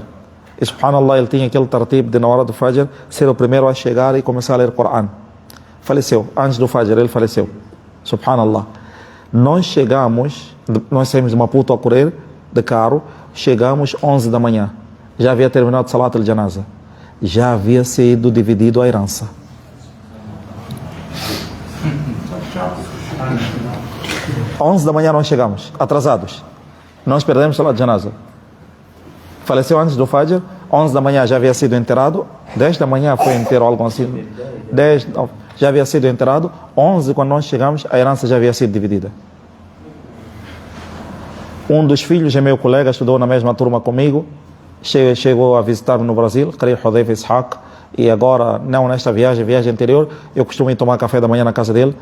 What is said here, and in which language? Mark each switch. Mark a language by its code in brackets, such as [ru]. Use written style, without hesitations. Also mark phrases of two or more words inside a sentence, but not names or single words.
[pt] E subhanallah, ele tinha aquele tartib de na hora do Fajr ser o primeiro a chegar e começar a ler o Coran. Faleceu, antes do Fajr ele faleceu. Subhanallah. Nós saímos de Maputo a correr de carro, chegamos 11 da manhã. Já havia terminado [ar] صلاة الجنازة. [pt] Já havia sido dividido a herança. Às 11 da manhã nós chegamos, atrasados. Nós perdemos [ar] صلاة الجنازة. [pt] Faleceu antes do Fajr, 11 da manhã já havia sido enterrado, 10 da manhã foi enterro, algo assim. 10, já havia sido enterrado, 11 quando nós chegamos, a herança já havia sido dividida. Um dos filhos é meu colega, estudou na mesma turma comigo, chegou a visitar-me no Brasil, Qari Hudayfa Ishaq, e agora, não nesta viagem anterior, eu costumo ir tomar café da manhã na casa dele.